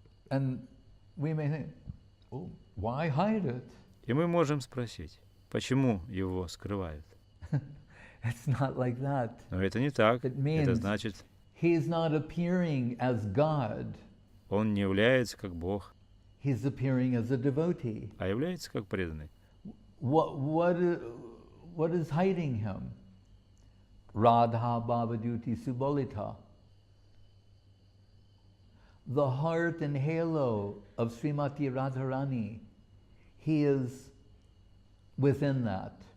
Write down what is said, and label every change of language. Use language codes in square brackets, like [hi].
[en] And we may think, oh, why hide it? [ru] И мы можем спросить, почему его скрывают? [en] It's not like that. [ru] Но это не так. [en] It means [ru] Это значит, [en] he's not appearing as God. [ru] он не является как Бог, [en] He's appearing as a devotee. [ru] а является как преданный. [en] What is hiding him? Radha Bhavaduti Subolita. The heart and halo of Srimati Radharani. He is within that.